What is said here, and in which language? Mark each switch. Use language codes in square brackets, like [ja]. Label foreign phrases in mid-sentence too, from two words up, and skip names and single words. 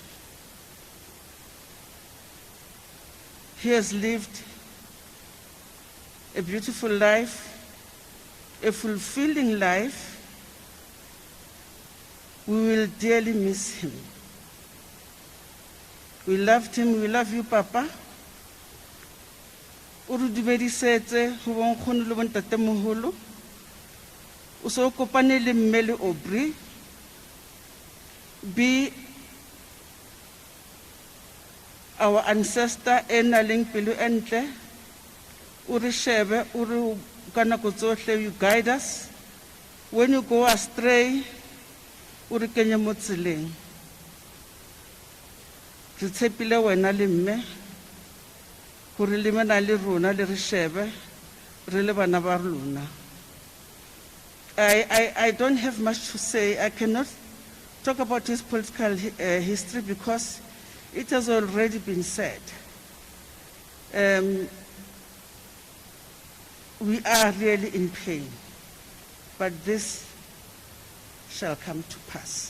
[en] He has lived a beautiful life, a fulfilling life. We will dearly miss him. We loved him, we love you, Papa. [st] O re dumedisetse go bonkgono le bontatemoholo, o se o kopane le mme le Aubrey, [en] be our ancestor [st] e nang le pelo e ntle, o re shebe, o re ka nako tsohle [en] you guide us. When you go astray, [st] o re kenye mo tseleng. Re tshepile wena le mme gore le mena le rona le re shebe re le bana ba rona. [en] I don't have much to say. I cannot talk about his political history because it has already been said. We are really in pain, but this shall come to pass.